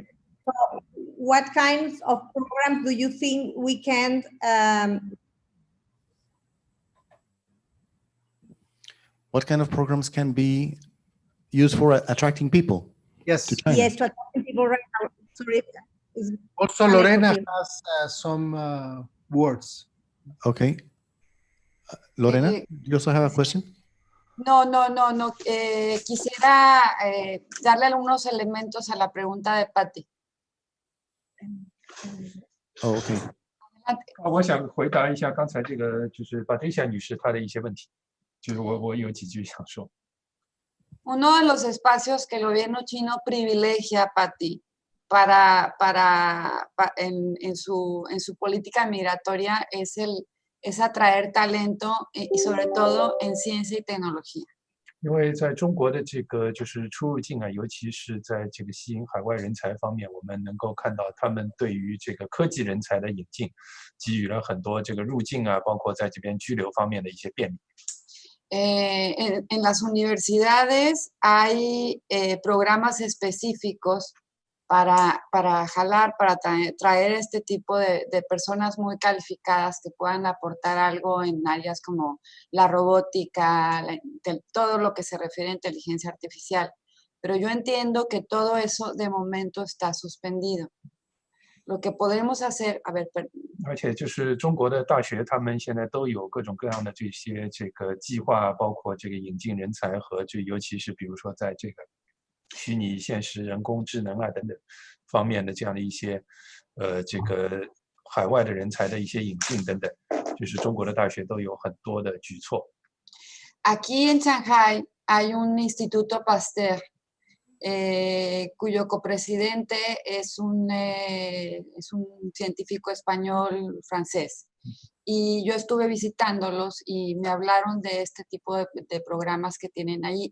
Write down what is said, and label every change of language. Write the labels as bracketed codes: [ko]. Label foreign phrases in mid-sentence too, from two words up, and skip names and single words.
[en] So what kinds of programs do you think we can what kind of programs can be used for attracting people Yes. to China? Yes, to attract people right now. Sorry. Also, Lorena has some words. Okay. Lorena, do you also have a question? No. [es] Quisiera darle algunos elementos a la pregunta de Patty. [en] Oh, okay. [zh] 我想回答一下刚才这个就是 Patricia 女士她的一些问题，就是我有几句想说。 [es] Uno de los espacios que el gobierno chino privilegia, Patty, en su política migratoria es atraer talento y sobre todo en ciencia y tecnología. [zh] 因为在中国的这个就是出入境啊，尤其是在这个吸引海外人才方面，我们能够看到他们对于这个科技人才的引进，给予了很多这个入境啊，包括在这边居留方面的一些便利。 [es] En las universidades hay programas específicos para jalar, para traer este tipo de personas muy calificadas que puedan aportar algo en áreas como la robótica, todo lo que se refiere a inteligencia artificial. Pero yo entiendo que todo eso de momento está suspendido. Lo que podemos hacer, [zh] 而且就是中国的大学，他们现在都有各种各样的这个计划，包括这个引进人才和尤其是比如说在这个虚拟现实、人工智能啊等等方面的这样的一些这个海外的人才的一些引进等等，就是中国的大学都有很多的举措。 [es] Aquí en Shanghai hay un Instituto Pasteur, cuyo copresidente es un científico español francés. Y yo estuve visitándolos y me hablaron de este tipo de programas que tienen ahí.